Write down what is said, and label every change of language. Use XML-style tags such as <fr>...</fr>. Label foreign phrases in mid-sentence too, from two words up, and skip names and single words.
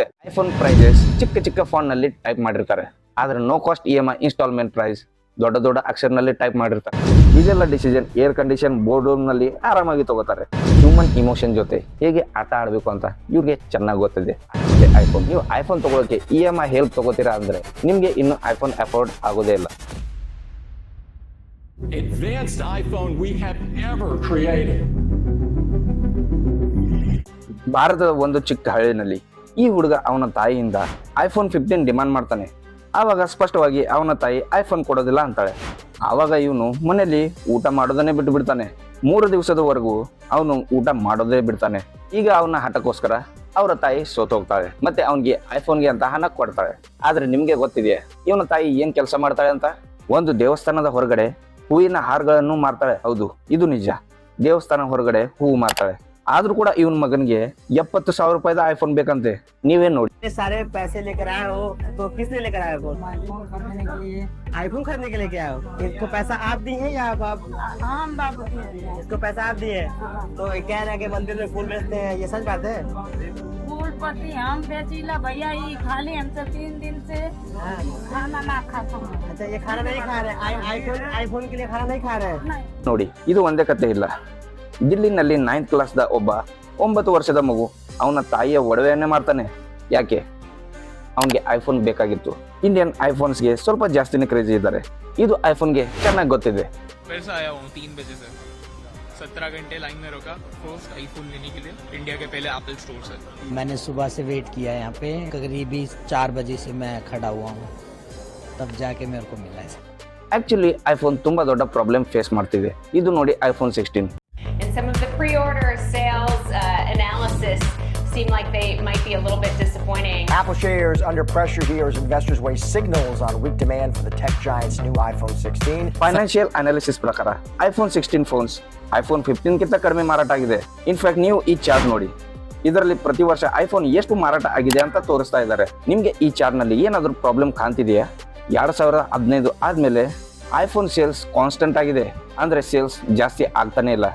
<en>iPhone prices</en> <kn>ಚಿಕ್ಕ ಚಿಕ್ಕ ಫಾಂಟ್ ನಲ್ಲಿ ಟೈಪ್ ಮಾಡಿರ್ತಾರೆ, ಆದ್ರೆ</kn> <en>no cost EMI installment price</en> <kn>ದೊಡ್ಡ ದೊಡ್ಡ ಅಕ್ಷರನಲ್ಲಿ ಟೈಪ್ ಮಾಡಿರ್ತಾರೆ. ಇದೆಲ್ಲ</kn> <en>decision air condition board room</en> <kn>ನಲ್ಲಿ ಆರಾಮಾಗಿ ತಗೋತಾರೆ.</kn> <en>human emotion</en> <kn>ಜೊತೆ ಹೇಗೆ ಆಟ ಆಡಬೇಕು ಅಂತ ಇವ್ರಿಗೆ ಚೆನ್ನಾಗಿ ಗೊತ್ತಿದೆ. ಐಫೋನ್ ನೀವು ಐಫೋನ್ ತಗೊಳ್ಳೋಕೆ</kn> <en>EMI help</en> <kn>ತಗೋತೀರಾ ಅಂದ್ರೆ ನಿಮ್ಗೆ ಇನ್ನು</kn> <en>iPhone afford</en> <kn>ಆಗೋದೇ ಇಲ್ಲ.</kn> <en>Advanced iPhone we have ever created.</en> <kn>ಭಾರತದ ಒಂದು ಚಿಕ್ಕ ಹಳ್ಳಿನಲ್ಲಿ ಈ ಹುಡುಗ ಅವನ ತಾಯಿಯಿಂದ</kn> <en>iPhone 15 demand</en> <kn>ಮಾಡ್ತಾನೆ. ಆವಾಗ ಸ್ಪಷ್ಟವಾಗಿ ಅವನ ತಾಯಿ ಐಫೋನ್ ಕೊಡೋದಿಲ್ಲ ಅಂತಾಳೆ. ಆವಾಗ ಇವನು ಮನೆಯಲ್ಲಿ ಊಟ ಮಾಡೋದನ್ನೇ ಬಿಟ್ಟು ಬಿಡ್ತಾನೆ. 3 ದಿವಸದವರೆಗೂ ಅವನು ಊಟ ಮಾಡೋದೇ ಬಿಡ್ತಾನೆ. ಈಗ ಅವನ ಹಠಕ್ಕೋಸ್ಕರ ಅವರ ತಾಯಿ ಸೋತೋಗ್ತಾಳೆ, ಮತ್ತೆ ಅವನಿಗೆ ಐಫೋನ್ಗೆ ಅಂತ ಹಣ ಕೊಡ್ತಾಳೆ. ಆದ್ರೆ ನಿಮ್ಗೆ ಗೊತ್ತಿದೆಯಾ ಇವನ ತಾಯಿ ಏನ್ ಕೆಲಸ ಮಾಡ್ತಾಳೆ ಅಂತ? ಒಂದು ದೇವಸ್ಥಾನದ ಹೊರಗಡೆ ಹೂವಿನ ಹಾರಗಳನ್ನು ಮಾರ್ತಾಳೆ. ಹೌದು, ಇದು ನಿಜ. ದೇವಸ್ಥಾನ ಹೊರಗಡೆ ಹೂವು ಮಾರ್ತಾಳೆ. ಆದ್ರೂ ಕೂಡ ಇವನ್ ಮಗನ್ಗೆ 70,000 ರೂಪಾಯಿದ ಐಫೋನ್ ಬೇಕಂತೆ. ನೀವೇನ್ ನೋಡಿ.</kn> <hi>सारे पैसे लेकर आए हो तो किसने लेकर आए हो? आईफोन खरीदने के लिए क्या हो? इसको पैसा आप दी है या आप? हम बाबू इसको पैसा आप दिए? तो क्या है कि मंदिर में फूल बेचते हैं, ये सच बात है? फूल पत्ती हम बेचीला भैया, ये खाली हमसे 3 दिन से खाना ना खाता हूँ। अच्छा, ये खाना नहीं खा रहे? आईफोन के लिए खाना नहीं खा रहे?</hi> <kn>ನೋಡಿ, ಇದು ಒಂದೇ ಕತೆ ಇಲ್ಲ. ದಿಲ್ಲಿನಲ್ಲಿ 9th ಕ್ಲಾಸ್ದ ಒಬ್ಬ 9 ವರ್ಷದ ಮಗು ಅವನ ತಾಯಿಯ ಒಡವೆಯನ್ನೇ ಮಾಡ್ತಾನೆ. ಯಾಕೆ? ಅವನಿಗೆ ಐಫೋನ್ ಬೇಕಾಗಿತ್ತು. ಇಂಡಿಯನ್ ಐಫೋನ್ಸ್ಗೆ ಸ್ವಲ್ಪ ಜಾಸ್ತಿನೇ ಕ್ರೇಜಿ ಇದ್ದಾರೆ. ಇದು ಐಫೋನ್ಗೆ ಚೆನ್ನಾಗಿ ಗೊತ್ತಿದೆ.</kn> <hi>फिर से आया हूँ 3 बजे से 17 घंटे लाइन में रुका</hi> <en>first iPhone</en> <hi>लेने के लिए इंडिया के पहले एप्पल स्टोर से। मैंने सुबह से वेट किया यहाँ पे, करीबी 4 बजे से मैं खड़ा हुआ हूँ, तब जाके मेरे को मिला है।</hi> <en>actually iPhone</en> <kn>ತುಂಬಾ ದೊಡ್ಡ</kn> <en>problem face</en> <kn>ಮಾಡ್ತಿದೆ. ಇದು ನೋಡಿ ಐಫೋನ್ 16.</kn> <en>And some of the pre-order sales analysis seem like they might be a little bit disappointing. Apple shares under pressure here as investors weigh signals on weak demand for the tech giant's new iPhone 16. financial analysis</en> <kn>ಪ್ರಕಾರ</kn> <en>iPhone 16 phones iPhone 15</en> <kn>ಗಿಂತ ಕಡಿಮೆ ಮಾರಾಟ ಆಗಿದೆ. ಇನ್ಫ್ಯಾಕ್ಟ್ ನೀವು ಈ ಚಾರ್ಟ್ ನೋಡಿ, ಇದರಲ್ಲಿ ಪ್ರತಿ ವರ್ಷ ಐಫೋನ್ ಎಷ್ಟು ಮಾರಾಟ ಆಗಿದೆ ಅಂತ ತೋರಿಸ್ತಾ ಇದ್ದಾರೆ. ನಿಮ್ಗೆ ಈ ಚಾರ್ಟ್ ನಲ್ಲಿ ಏನಾದರೂ ಪ್ರಾಬ್ಲಮ್ ಕಾಣ್ತಿದೆಯಾ? 2015 ಆದ್ಮೇಲೆ</kn> <en>iPhone sales constant</en> <kn>ಆಗಿದೆ, ಅಂದ್ರೆ ಸೇಲ್ಸ್ ಜಾಸ್ತಿ ಆಗ್ತಾನೆ ಇಲ್ಲ.</kn>